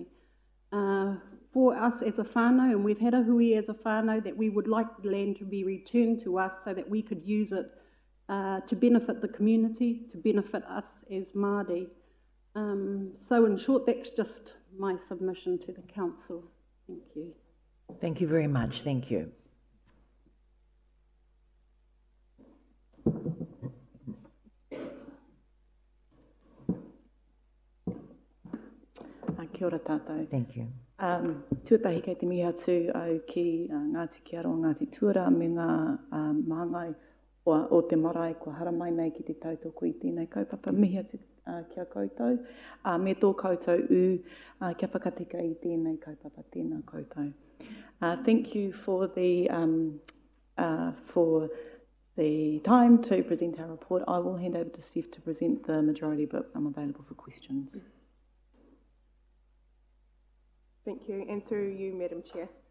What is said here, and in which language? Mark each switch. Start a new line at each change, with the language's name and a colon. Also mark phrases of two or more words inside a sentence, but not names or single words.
English: For us as a whānau, and we've had a hui as a whānau, that we would like the land to be returned to us so that we could use it to benefit the community, to benefit us as Māori. So in short, that's just my submission to the council. Thank you. Thank you very much. Thank you.
Māori: Kia ora tātou.
English: Thank you.
Māori: Tuatahi kei te mihi atu au ki Ngāti Kearo, Ngāti Tuara, me ngā māngai o te marae, kua hara mai nei ki te tautoko i tēnei kaupapa. Mihi atu kia koutou. Me tō koutou kia whakatika i tēnei kaupapa, tēnā koutou.
English: Thank you for the time to present our report. I will hand over to Steph to present the majority, but I'm available for questions. Thank you, and through you, Madam Chair.